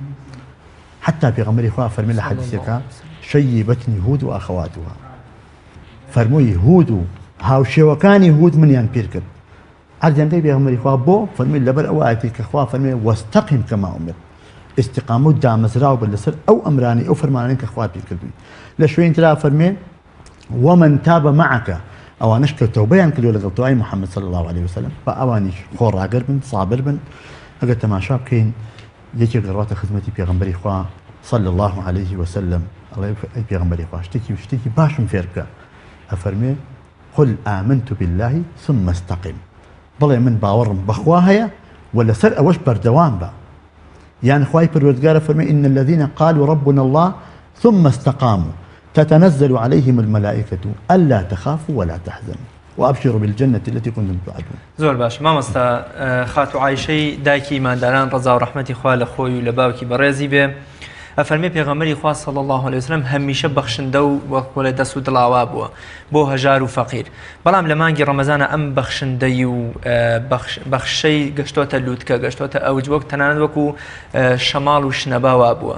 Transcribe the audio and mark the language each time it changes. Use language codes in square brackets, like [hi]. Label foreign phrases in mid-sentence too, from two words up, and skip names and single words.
[ckb] حتا پێغەمبەری خوا فەرمێ لە حەدیثێکە [ar] شەیبەتنی هود و ئەخەواتوها، [ckb] فەرمووی هود و هاوشێوەکانی هود منیان پیر کرد. عەرزیانکەی پێغەمبەری خوا بۆ فەرمووی لەبەر ئەو ئایەتی کە خوا فەرمێ [ar] وەستەقیم کەما ئومر، [ckb] استقامە و دامەزراو بە لەسەر ئەو ئەمرانی ئەو فەرمانەی کە خوا پیر کردووی. لە شوێن ترا فەرمێ [ar] ومن تاب معك، [ckb] ئەوانش کە تەوبەیان کردووە لەگەڵ تۆ ئای محەممەد [ar] صلی الله عليه وسلم، [ckb] بە ئەوانیش خۆڕاگەر بن سابر بن. ئەگەر تەماشا بکەین یەکێک ڕاتە خزمەتی پێغەمبەری خوا [ar] صلی الله عليه وسلم، [ckb] ئەڵێ ئەی پێغەمبەری خوا شتێکی باشم فێر بکە، ئەفەرمێ [ar] قل آمنت بالله ثم استقم، [ckb] بڵێ من باوەڕم بەخوا هەیە و لەسەر ئەوەش بەردەوام بە. یان خوای پەروەردگارە فەرمێ [ar] إن الذين قالوا ربنا الله ثم استقاموا تتنزل عليهم الملائكة ألا تخافوا ولا تحزنوا وأبشروا بالجنة التي كنتم توعدون. [ckb] زۆر باش مامۆستا خاتو عایشەی دایکی ماداران ڕەزا و ڕەحمەتی خوا لە خۆی و لە باوکی بەڕێزی بێ ئەفەرمێ پێغەمبەری خوا [ar] صلی الله عليه وسلم [ckb] هەمیشە بەخشندە و وەکوڵێ دەست و دڵاوا بووە بۆ هەژار و فەقیر. بەڵام لە مانگی ڕەمەزانە ئەم بەخشندەی و بەخشەی گەشتۆتە لووتکە، گەشتۆتە ئەوج، وەک تەنانەت وەکو شەماڵ و شنەباوا بووە.